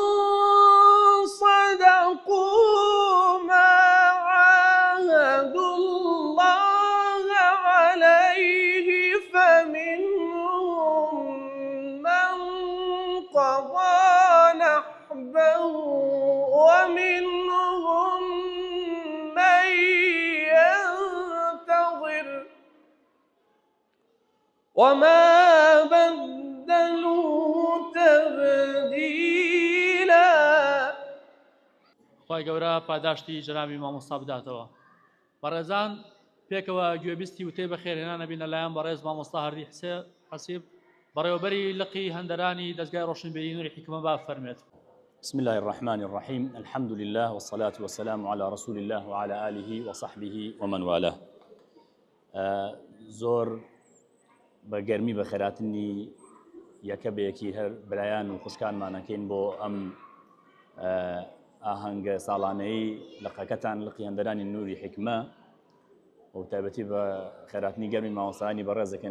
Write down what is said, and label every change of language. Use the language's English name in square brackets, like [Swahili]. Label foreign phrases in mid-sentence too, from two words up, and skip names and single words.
[Arabic] صدقوا ما عاهدوا الله عليه فمنهم من قضى نحبه ومنهم من ينتظر وما بدلوا تبديلا. [Central Kurdish] خی گەورە پاداشتی جەنابی مامۆستا بداتەوە. بەڕێزان، پێکەوە گوێبیستی وتەی بەخێرهێنانە بینە لایەن بەڕێز مامۆستا هەردی حەسیب، بەڕێوەبەری لقی هەندەرانی دەستگای ڕۆشنبیری نووری حکمە با بفەرمێت. [Arabic] بسم الله الرحمن الرحيم، الحمد لله والصلاة والسلام على رسول الله وعلى آله وصحبه ومن والاه. [Central Kurdish] زۆر بە گەرمی بە خێراتنی یەکە بەیەکی هەر برایان و خوشکانمانەکەین بۆ ئەم ئاهەنگە ساڵانەی لقەکەتان لقی هەندەرانی نووری حکمە و تایبەتی بە خێراتنی گەرمی مامۆستایانی بەڕێز دەکەین.